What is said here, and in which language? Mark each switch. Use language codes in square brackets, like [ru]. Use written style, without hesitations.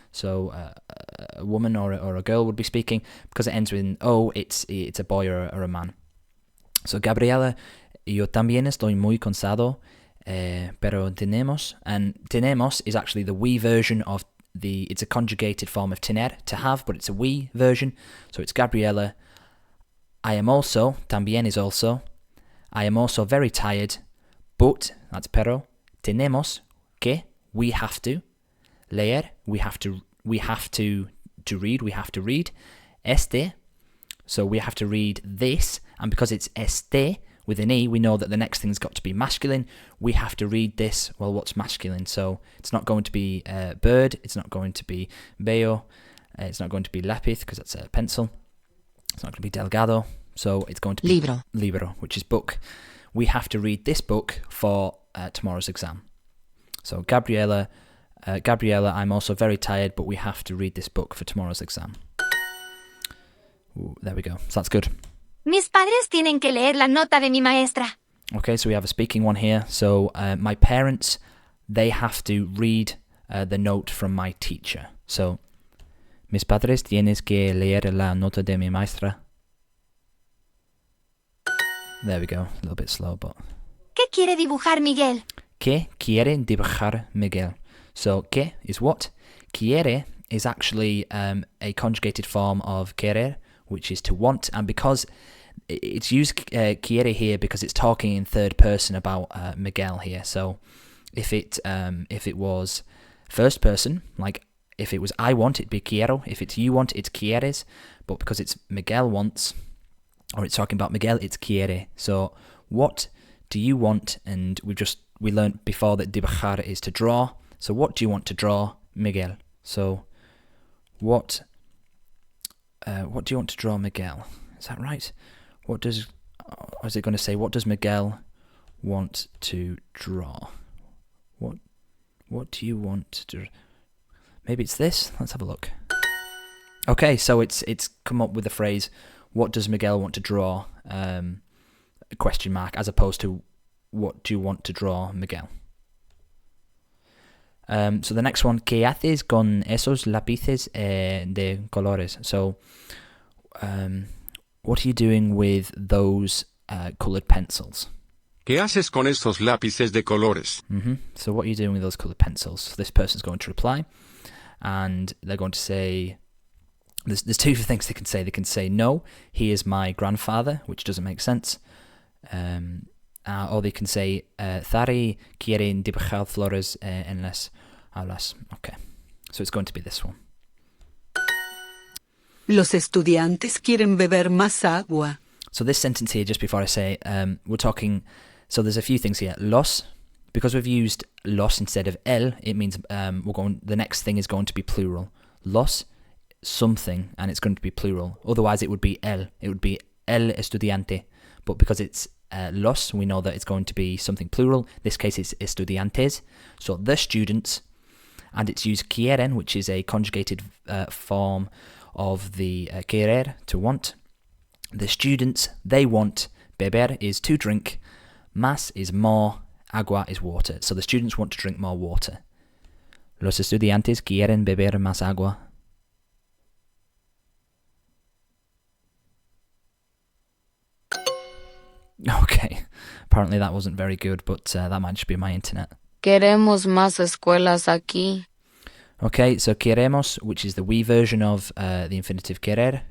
[en] So a woman or a girl would be speaking. Because it ends with an O, it's a boy or a man. [es] So Gabriela, yo también estoy muy cansado, pero tenemos. [en] And tenemos is actually the we version of it's a conjugated form of tener, to have, but it's a we version. So it's Gabriela. I am also, también is also. I am also very tired, but, that's pero. [es] Tenemos que, [en] we have to. Leer, we have to read, we have to read. Este, so we have to read this, and because it's este with an E, we know that the next thing's got to be masculine. We have to read this. Well, what's masculine? So it's not going to be bird, it's not going to be veo, it's not going to be lápiz, because that's a pencil. It's not going to be delgado, so it's going to be libro, which is book. We have to read this book for tomorrow's exam. So Gabriela, I'm also very tired, but we have to read this book for tomorrow's exam. Ooh, there we go. So that's good. [es] Mis padres tienen que leer la nota de mi maestra. [en] Okay, so we have a speaking one here. So my parents, they have to read the note from my teacher. [es] So, mis padres tienes que leer la nota de mi maestra. [en] There we go. A little bit slow, but... [es] ¿Qué quiere dibujar Miguel? ¿Qué quiere dibujar Miguel? [en] So, ¿qué is what? Quiere is actually a conjugated form of querer, which is to want, and because it's used quiere here because it's talking in third person about Miguel here. So if it was first person, like if it was I want, it'd be quiero. If it's you want, it's quieres. But because it's Miguel wants, or it's talking about Miguel, it's quiere. So what do you want? And we learned before that dibujar is to draw. So what do you want to draw, Miguel? So what do you want to draw, Miguel? Is that right? Or is it going to say, what does Miguel want to draw? What do you want to do? Maybe it's this? Let's have a look. Okay, so it's come up with the phrase, what does Miguel want to draw? A question mark, as opposed to, what do you want to draw, Miguel? So the next one, [es] ¿qué haces con esos lápices de colores? [en] So, what are you doing with those coloured pencils? [es] ¿Qué haces con estos lápices de colores? [en] So what are you doing with those coloured pencils? So this person's going to reply, and they're going to say, there's two things they can say. They can say, no, he is my grandfather, which doesn't make sense. Or they can say, [es] Thari quieren dibujar flores en las aulas. [en] Okay, so it's going to be this one. [es] Los estudiantes quieren beber más agua. [en] So this sentence here, just before I say, we're talking, so there's a few things here. Los, because we've used los instead of el, it means the next thing is going to be plural. Los, something, and it's going to be plural. Otherwise it would be el. It would be el estudiante. But because it's los, we know that it's going to be something plural. This case it's estudiantes. So the students, and it's used quieren, which is a conjugated form of the querer, to want. The students, they want. Beber is to drink. Más is more. Agua is water. So the students want to drink more water. [es] Los estudiantes quieren beber más agua. [en] Okay, apparently that wasn't very good, but that might just be my internet. [es] Queremos más escuelas aquí. [en] Okay, so queremos, which is the we version of the infinitive querer.